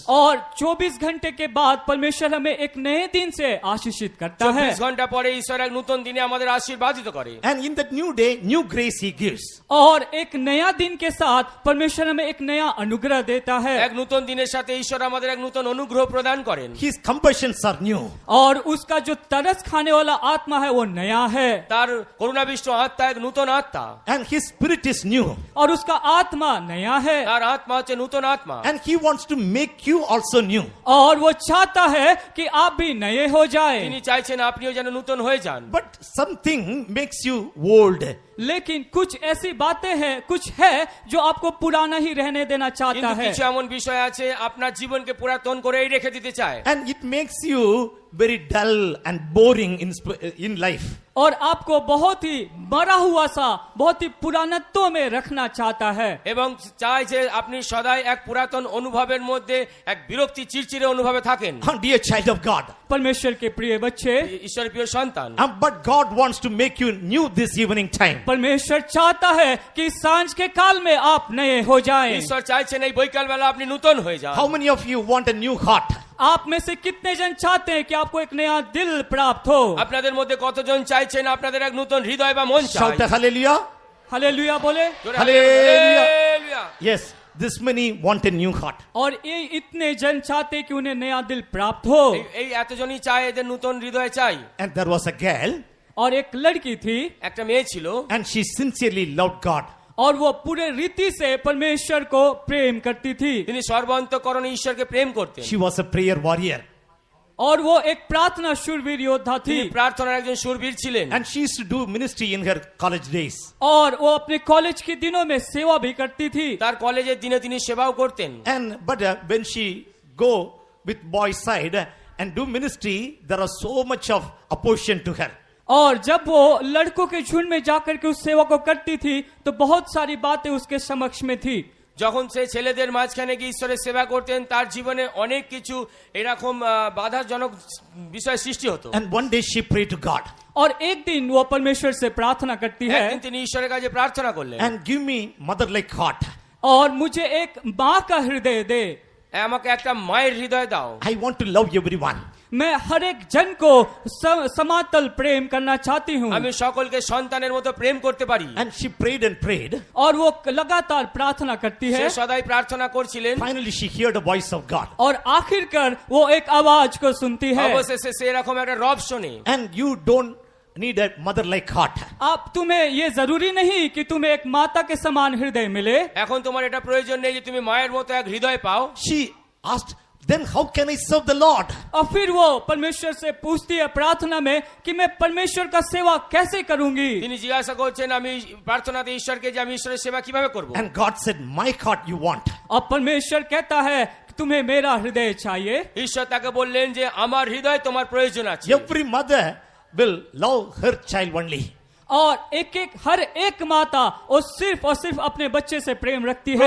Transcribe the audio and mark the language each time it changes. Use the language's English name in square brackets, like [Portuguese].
[Hindi] और 24 घंटे के बाद परमेश्वर हमें एक नए दिन से आशीषित करता है। [Bangla] 24 ঘন্টা পরে ঈশ্বর এক নতুন দিনে আমাদের আশীর্বাদিত করে। [English] And in that new day, new grace He gives. [Hindi] और एक नया दिन के साथ परमेश्वर हमें एक नया अनुग्रह देता है। [Bangla] এক নতুন দিনের সাথে ঈশ্বর আমাদের এক নতুন অনুগ্রহ প্রদান করেন। [English] His compassions are new. [Hindi] और उसका जो तरस खाने वाला आत्मा है वो नया है। [Bangla] তার করুণাবিষ্ট আত্মা এক নতুন আত্মা। [English] And His spirit is new. [Hindi] और उसका आत्मा नया है। [Bangla] তার আত্মা হচ্ছে নতুন আত্মা। [English] And He wants to make you also new. [Hindi] और वो चाहता है कि आप भी नए हो जाए। [Bangla] তিনি চাইছেন আপনিও যেন নতুন হয়ে যান। [English] But something makes you old. [Hindi] लेकिन कुछ ऐसी बातें हैं, कुछ है जो आपको पुराना ही रहने देना चाहता [Bangla] কিন্তু [Hindi] है। [Bangla] কিছু এমন বিষয় আছে আপনার জীবনকে পুরাতন করেই রেখে দিতে চায়। [English] And it makes you very dull and boring in life. [Hindi] और आपको बहुत ही मरा हुआ सा, बहुत ही पुरानत्व में रखना चाहता है। [Bangla] এবং চায় যে আপনি সদাই এক পুরাতন অনুভবের মধ্যে এক বিরক্তি চিরচিরে অনুভবে থাকেন। [English] Dear child of God. [Hindi] परमेश्वर के प्रिय बच्चे, [Bangla] ঈশ্বরের প্রিয় সন্তান, [English] But God wants to make you new this evening time. [Hindi] परमेश्वर चाहता है कि सांझ के काल में आप नए हो जाएं। [Bangla] ঈশ্বর চাইছেন এই বৈকাল বেলা আপনি নতুন হয়ে যান। [English] How many of you want a new heart? [Hindi] आप में से कितने जन चाहते हैं कि आपको एक नया दिल प्राप्त हो? [Bangla] আপনাদের মধ্যে কতজন চাইছেন আপনাদের এক নতুন হৃদয় বা মন চাই? [English] Shout a hallelujah. [Hindi] हालेलुया बोले। [English] Hallelujah. [Bangla] Hallelujah. [English] Yes, this many want a new heart. [Hindi] और ये इतने जन चाहते कि उन्हें नया दिल प्राप्त हो। [Bangla] এই এতজনই চায় এদের নতুন হৃদয় চাই। [English] And there was a girl, [Hindi] और एक लड़की थी [Bangla] একটা মেয়ে ছিল, [English] and she sincerely loved God. [Hindi] और वो पूरे रीति से परमेश्वर को प्रेम करती थी [Bangla] তিনি সর্বান্তকরণে ঈশ্বরকে প্রেম করতেন। [English] She was a prayer warrior. [Hindi] और वो एक प्रार्थना शूरवीर योद्धा थी [Bangla] তিনি প্রার্থনার একজন শূরবীর ছিলেন। [English] And she used to do ministry in her college days. [Hindi] और वो अपने कॉलेज के दिनों में सेवा भी करती थी [Bangla] তার কলেজের দিনে তিনি সেবাও করতেন। [English] But when she go with boys' side and do ministry, there was so much of opposition to her. [Hindi] और जब वो लड़कों के झुंड में जाकर के उस सेवा को करती थी तो बहुत सारी बातें उसके समक्ष में थी [Bangla] যখন সে ছেলেদের মাঝখানে গিয়ে ঈশ্বরের সেবা করতেন তার জীবনে অনেক কিছু এরকম বাধাজনক বিষয় সৃষ্টি হতো। [English] And one day she prayed to God. [Hindi] और एक दिन वो परमेश्वर से प्रार्थना करती है [Bangla] একদিন তিনি ঈশ্বরের কাছে প্রার্থনা করলেন, [English] And give me mother like heart. [Hindi] और मुझे एक माँ का हृदय दे, [Bangla] আমাকে একটা মায়ের হৃদয় দাও। [English] I want to love everyone. [Hindi] मैं हर एक जन को समातल प्रेम करना चाहती हूँ [Bangla] আমি সকলকে সন্তানের মতো প্রেম করতে পারি। [English] And she prayed and prayed. [Hindi] और वो लगातार प्रार्थना करती [Bangla] সে [Hindi] है [Bangla] সদাই প্রার্থনা করছিলেন। [English] Finally she heard the voice of God. [Hindi] और आखिरकार वो एक आवाज को सुनती है [Bangla] অবশেষে সে এরকম একটা রব শোনে। [English] And you don't need a mother like heart. [Hindi] अब तुम्हें ये जरूरी नहीं कि तुम्हें एक माता के समान हृदय मिले [Bangla] এখন তোমার এটা প্রয়োজন নেই যে তুমি মায়ের মতো এক হৃদয় পাও। [English] She asked, then how can I serve the Lord? [Hindi] और फिर वो परमेश्वर से पूछती है प्रार्थना में कि मैं परमेश्वर का सेवा कैसे करूंगी [Bangla] তিনি জিজ্ঞাসা করছেন আমি প্রার্থনাতে ঈশ্বরকে যে আমি ঈশ্বরের সেবা কিভাবে করব। [English] And God said, my heart you want. [Hindi] और परमेश्वर कहता है कि तुम्हें मेरा हृदय चाहिए [Bangla] ঈশ্বর তাকে বললেন যে আমার হৃদয় তোমার প্রয়োজন আছে। [English] Every mother will love her child only. [Hindi] और एक हर एक माता और सिर्फ अपने बच्चे से प्रेम रखती है